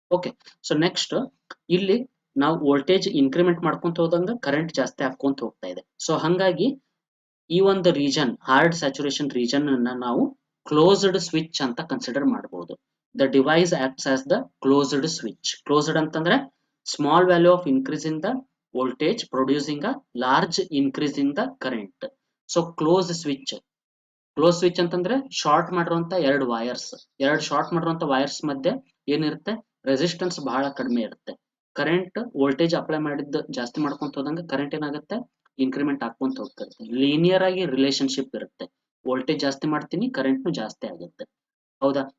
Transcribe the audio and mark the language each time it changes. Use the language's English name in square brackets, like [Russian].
[Kannada] Okay, so next ಇಲ್ಲಿ ನಾವು voltage increment ಮಾಡ್ಕೊಂತ ಹೋದಂಗ ಕರೆಂಟ್ ಜಾಸ್ತಿ ಹಾಕೊಂತ ಹೋಗ್ತಾ ಇದೆ. ಸೊ ಹಂಗಾಗಿ ಈ ಒಂದು ರೀಜನ್ ಹಾರ್ಡ್ ಸ್ಯಾಚುರೇಷನ್ ರೀಜನ್ ಅನ್ನ ನಾವು ಕ್ಲೋಸ್ಡ್ ಸ್ವಿಚ್ ಅಂತ ಕನ್ಸಿಡರ್ ಮಾಡಬಹುದು. [English] The device acts as the closed switch. Closed [Kannada] ಅಂತಂದ್ರೆ [English] Small value of increase in the voltage producing a large increase in the current. [Kannada] So close switch ಅಂತಂದ್ರೆ short ಮಾಡಿರುವಂತ ಎರಡು short ಮಾಡಿರುವಂತ wires ಮಧ್ಯೆ ಏನಿರುತ್ತೆ, resistance ಬಹಳ ಕಡಿಮೆ ಇರುತ್ತೆ. ಕರೆಂಟ್ ವೋಲ್ಟೇಜ್ ಅಪ್ಲೈ ಮಾಡಿದ್ದು ಜಾಸ್ತಿ ಮಾಡ್ಕೊಂತ ಹೋದಂಗೆ ಕರೆಂಟ್ ಏನಾಗುತ್ತೆ, ಇನ್ಕ್ರಿಮೆಂಟ್ ಆಗ್ಕೊಂತ ಹೋಗ್ತಿರುತ್ತೆ. ಲೀನಿಯರ್ ಆಗಿ ರಿಲೇಶನ್ಶಿಪ್ ಇರುತ್ತೆ. ವೋಲ್ಟೇಜ್ ಜಾಸ್ತಿ ಮಾಡ್ತೀನಿ, ಕರೆಂಟ್ನು ಜಾಸ್ತಿ ಆಗುತ್ತೆ. ಹೌದಾ?